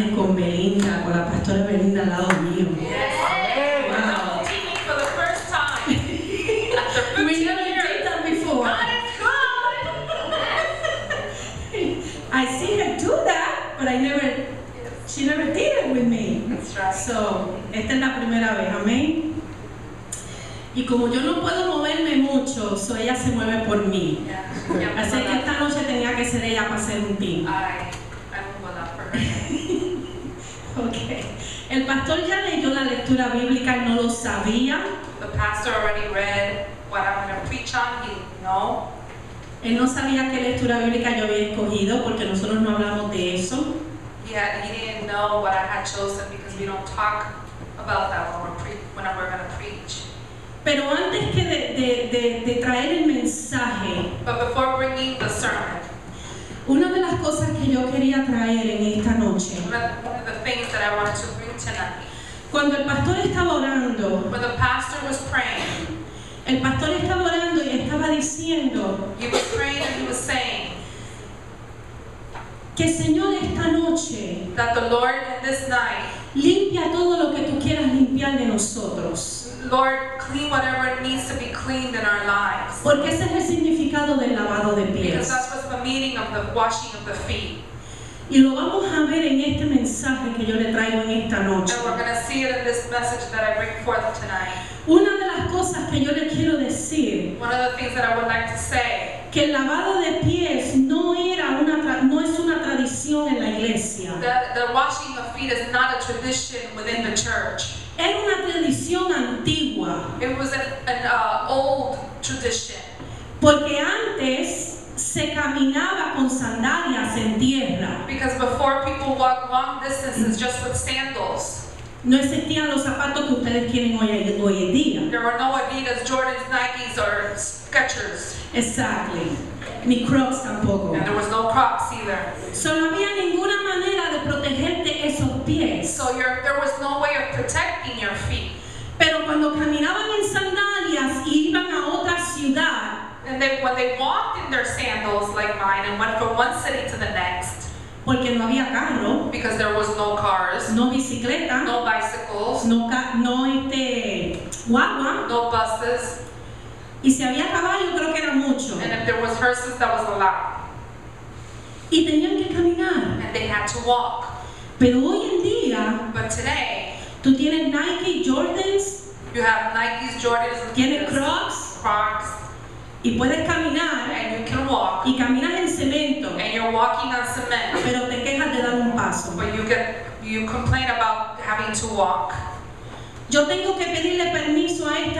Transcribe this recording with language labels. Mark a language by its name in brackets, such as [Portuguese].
[Spanish] con Belinda, con la pastora Belinda al lado mío. [English] Yes. Wow. Double teaming for the first time. After 15 We never years. did that before. God is good. I see her do that, but she never did it with me. That's right. [Spanish] So, esta es la primera vez, amén. Y como yo no puedo moverme mucho, so ella se mueve por mí. [English] Yeah. [Spanish] Así que esta noche tenía que ser ella para hacer un team. [English] I move on up for her. Okay. [Spanish] El pastor ya leyó la lectura bíblica, no lo sabía. [English] The pastor already read what I'm going to preach on. He no. [Spanish] Él no sabía qué lectura bíblica yo había escogido porque nosotros no hablamos de eso. [English] He didn't know what I had chosen because we don't talk about that when we're going to preach. [Spanish] Pero antes que de traer el mensaje, [English] But before bringing the sermon, [Spanish] una de las cosas que yo quería traer en esta noche, [English] one of the things that I wanted to bring tonight, [Spanish] cuando el pastor estaba orando, [English] when the pastor was praying, [Spanish] el pastor estaba orando y estaba diciendo [English] he was praying and he was saying [Spanish] que Señor esta noche [English] that the Lord in this night, [Spanish] limpia todo lo que tú quieras limpiar de nosotros. [English] Lord, clean whatever needs to be cleaned in our lives. [Spanish] Porque ese es el significado del lavado de [English] Because [Spanish] pies. [English] that's what's the meaning of the washing of the feet. [Spanish] Y lo vamos a ver en este mensaje que yo le traigo en esta noche. [English] And we're going to see it in this message that I bring forth tonight. [Spanish] Una de las cosas que yo le quiero decir, [English] One of the things that I would like to say, [Spanish] que el lavado de pies no es una tradición en la iglesia. [English] the washing of feet is not a tradition within the church. [Spanish] Era una tradición antigua, [English] It was an old tradition. [Spanish] porque antes se caminaba con sandalias en tierra. [English] Because before people walked long distances just with sandals. [Spanish] No existían los zapatos que ustedes tienen hoy en día. [English] There were no Adidas, Jordans, Nikes, or Skechers. Exactly. [Spanish] Ni Crocs tampoco. [English] And there was no Crocs either. [Spanish] So no había ninguna manera de protegerte esos pies. [English] So there was no way of protecting your feet. [Spanish] Pero cuando caminaban en sandalias y iban a otra ciudad, [English] And when they walked in their sandals like mine and went from one city to the next, [Spanish] porque no había carro, [English] because there was no cars, [Spanish] no bicicleta, [English] no bicycles, [Spanish] no guagua, [English] no buses, [Spanish] y si había caballo creo que era mucho. [English] and if there was horses, that was a lot. [Spanish] Y tenían que caminar. [English] And they had to walk. [Spanish] Pero hoy en día, [English] But today, [Spanish] tú tienes Nike, Jordans, [English] you have Nikes, Jordans, [Spanish] tienes Crocs, [English] Crocs, [Spanish] y puedes caminar, [English] and you can walk, [Spanish] y caminas en cemento, [English] and you're walking on cement, [Spanish] pero te quejas de dar un paso. [English] but you complain about having to walk. [Spanish] Yo tengo que pedirle permiso a esta